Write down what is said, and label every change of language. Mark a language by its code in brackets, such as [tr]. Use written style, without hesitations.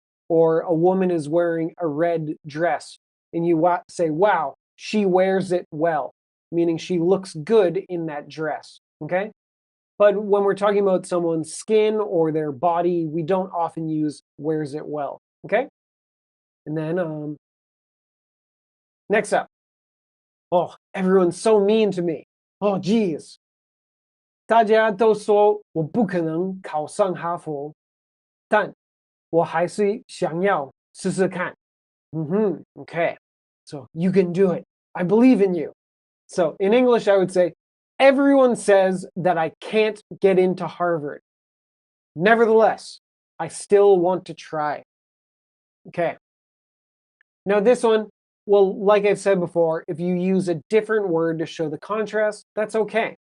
[en] Or a woman is wearing a red dress, and you say, wow, she wears it well, meaning she looks good in that dress, okay? But when we're talking about someone's skin or their body, we don't often use wears it well, okay? And then next up. Oh, everyone's so mean to me. Oh, geez. [zh] 大家都说我不可能考上哈佛，但我还是想要试试看。 [en] Okay. So you can do it. I believe in you. So in English, I would say, everyone says that I can't get into Harvard. Nevertheless, I still want to try. Okay. Now this one, well, like I've said before, if you use a different word to show the contrast, that's okay.